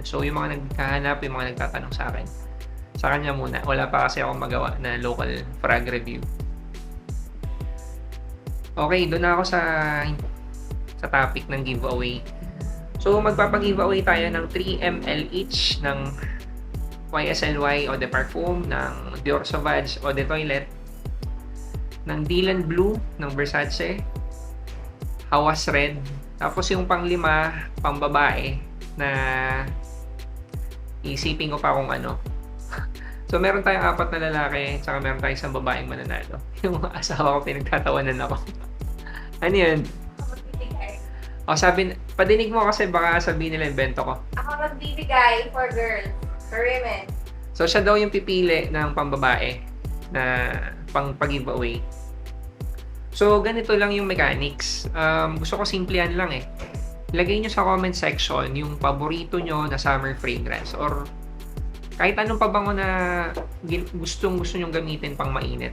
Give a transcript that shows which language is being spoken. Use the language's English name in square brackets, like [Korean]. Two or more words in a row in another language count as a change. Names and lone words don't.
[Filipino] So, yung mga naghahanap, yung mga nagtatanong sa akin, sa kanya muna. Wala pa kasi akong magawa na [English] local frag review. [Filipino] Okay, doon na ako sa topic ng giveaway. So, magpapag-giveaway tayo ng 3 ml each ng YSLY Eau de Parfum, ng Dior Sauvage Eau de Toilette, ng Dylan Blue ng Versace, Hawas Red, tapos yung pang-5, pang-babae, na isipin ko pa kung ano. So, meron tayong 4 na lalaki, tsaka meron tayong isang babaeng mananalo. Yung asawa ko, pinagtatawanan ako. Ano yun? Padinig mo kasi baka sabihin nila invento ko. Ako magbibigay [English] for girls, for women. [Filipino] So, siya daw yung pipili ng pambabae na pang-giveaway. So, ganito lang yung mechanics. Gusto ko simplehan lang eh. Lagay nyo sa [English] comment section [Filipino] yung paborito nyo na [English] summer fragrance [Filipino] or kahit anong pabango na gusto nyo gamitin pang mainit.